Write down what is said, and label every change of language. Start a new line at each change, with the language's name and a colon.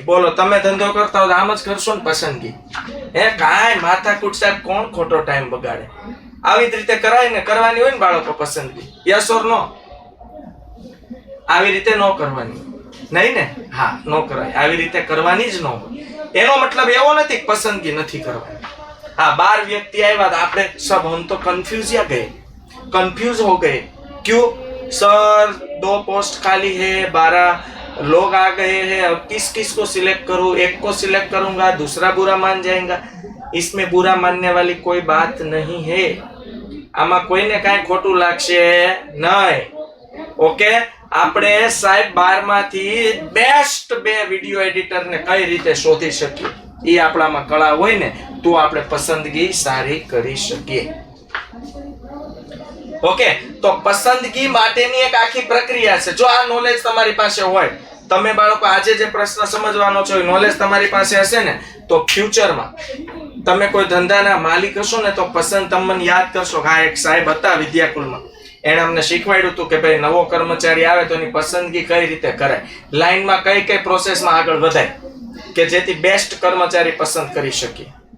Gujarati: બોલો તમે ધંધો કરતા હો તો આમ જ કરશો ને પસંદગી? કાંઈ માથાકૂટ સાહેબ, કોણ ખોટો ટાઈમ બગાડે? આવી જ રીતે કરાય ને, કરવાની હોય ને બાળકો પસંદગી.
English: Yes or no?
Gujarati: આવી રીતે ન કરવાની નહીં ને? હા, નો કરાય. આવી રીતે કરવાની જ ન હોય. એનો મતલબ એવો નથી કે પસંદગી નથી કરવાની.
Hindi: हाँ, 12 व्यक्ति आए बाद आपने सब हम तो कंफ्यूज या गए, कंफ्यूज हो गए. क्यों सर? 2 पोस्ट खाली है, 12 लोग आ गए हैं, अब किस किस को सिलेक्ट करूं? एक को सिलेक्ट करूंगा, दूसरा बुरा मान जाएगा. इसमें बुरा मानने वाली कोई बात नहीं है.
Gujarati: આમાં કોઈને કાંઈ ખોટું લાગશે નહીં. ઓકે, આપણે સાહેબ 12 માંથી બેસ્ટ 2 વિડિયો એડિટર ને કઈ રીતે શોધી શકીએ, એ આપણામાં કળા હોય ને તો આપણે પસંદગી સારી કરી શકીએ. ઓકે, તો પસંદગી માટેની એક આખી પ્રક્રિયા છે. જો આ નોલેજ તમારી પાસે હોય, તમે બાળકો આજે જે પ્રશ્ન સમજવાનો છો એ નોલેજ તમારી પાસે હશે ને, તો ફ્યુચરમાં તમે કોઈ ધંધાના માલિક હશો ને તો પસંદ તમને યાદ કરશો કે આ એક સાહેબ હતા વિદ્યાકુલમાં, એણે અમને શીખવાડ્યું હતું કે ભાઈ નવો કર્મચારી આવે તો એની પસંદગી કઈ રીતે કરાય, લાઈનમાં કઈ કઈ પ્રોસેસમાં આગળ વધાય કે જેથી બેસ્ટ કર્મચારી પસંદ કરી શકીએ.